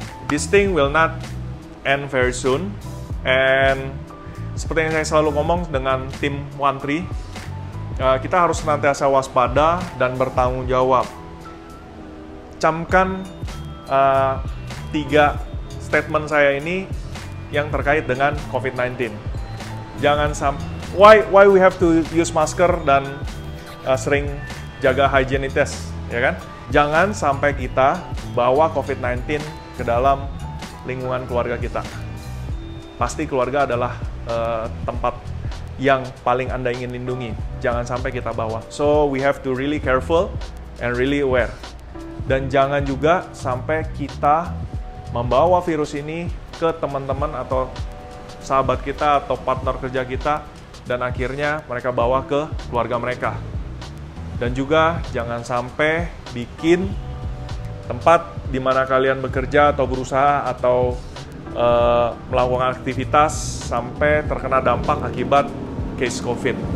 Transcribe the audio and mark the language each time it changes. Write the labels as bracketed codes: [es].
[en] This thing will not end very soon. [id] And seperti yang saya selalu ngomong dengan tim Wantri, kita harus senantiasa waspada dan bertanggung jawab. Camkan 3 statement saya ini yang terkait dengan COVID-19. Jangan [en] why we have to use [id] masker dan sering jaga hygienitas, ya kan? Jangan sampai kita bawa COVID-19 ke dalam lingkungan keluarga kita. Pasti keluarga adalah tempat yang paling Anda ingin lindungi. Jangan sampai kita bawa. [en] So, we have to really careful and really aware. [id] Dan jangan juga sampai kita membawa virus ini ke teman-teman atau sahabat kita atau partner kerja kita, dan akhirnya mereka bawa ke keluarga mereka. Dan juga jangan sampai bikin tempat di mana kalian bekerja atau berusaha atau melakukan aktivitas sampai terkena dampak akibat case COVID.